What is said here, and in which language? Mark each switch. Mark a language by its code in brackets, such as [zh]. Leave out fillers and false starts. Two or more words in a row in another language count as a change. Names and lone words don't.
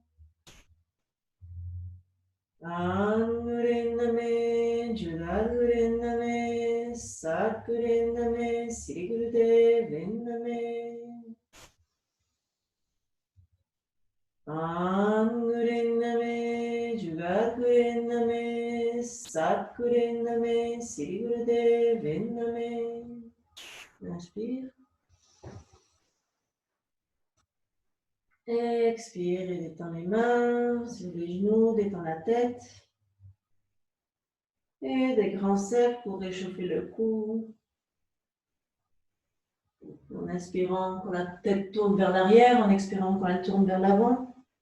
[pa] ਆਦ ਗੁਰੇ ਨਮੇ, ਜੁਗਾਦ ਗੁਰੇ ਨਮੇ, ਸਤ ਗੁਰੇ ਨਮੇ, ਸਿਰੀ ਗੁਰਦੇਵ ਨਮੇ. ਆਦ ਗੁਰੇ ਨਮੇ, ਜੁਗਾਦ ਗੁਰੇ ਨਮੇ, ਸਤ ਗੁਰੇ ਨਮੇ, ਸਿਰੀ ਗੁਰਦੇਵ ਨਮੇ. [fr] Inspire. Expire et détends les mains sur les genoux, détends la tête. Et des grands cercles pour réchauffer le cou. En inspirant, quand la tête tourne vers l'arrière, en expirant, quand elle tourne vers l'avant.